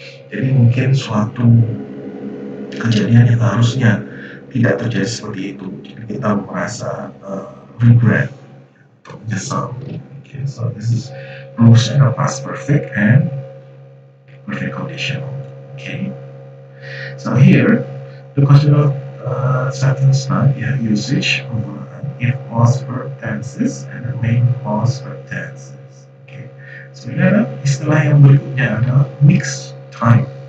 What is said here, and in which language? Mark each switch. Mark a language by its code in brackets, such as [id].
[id] Jadi mungkin suatu kejadian yang harusnya tidak terjadi seperti itu. Jadi kita merasa regret atau menyesal. [en] Okay, so this is rules and past perfect and perfect conditional. Okay. So here the conditional sentence type, yeah, usage of if clause verb tenses and the main clause verb tenses. Okay. [id] So ini ada istilah yang berikutnya adalah mixed type.